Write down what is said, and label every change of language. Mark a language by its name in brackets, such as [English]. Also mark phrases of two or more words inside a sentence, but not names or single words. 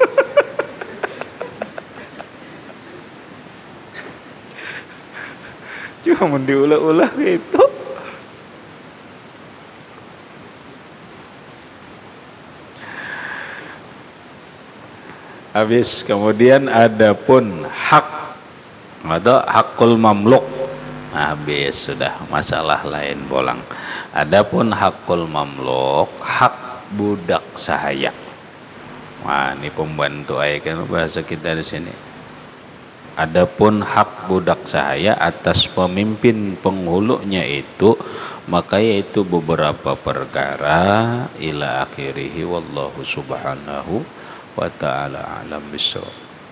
[Banjar] Cuma diulah-ulah itu. [Indonesian] Habis kemudian adapun hak atau [Arabic] hakul mamluk. [Banjar] Habis sudah masalah lain bolang. [Indonesian] Adapun [Arabic] hakul mamluk, [Indonesian] hak budak sahaya. Wah, ini pembantu kan bahasa kita di sini. Adapun hak budak sahaya atas pemimpin penghulunya itu, maka yaitu beberapa perkara [Arabic] ila akhirih wallahu subhanahu wa ta'ala alam bissawab.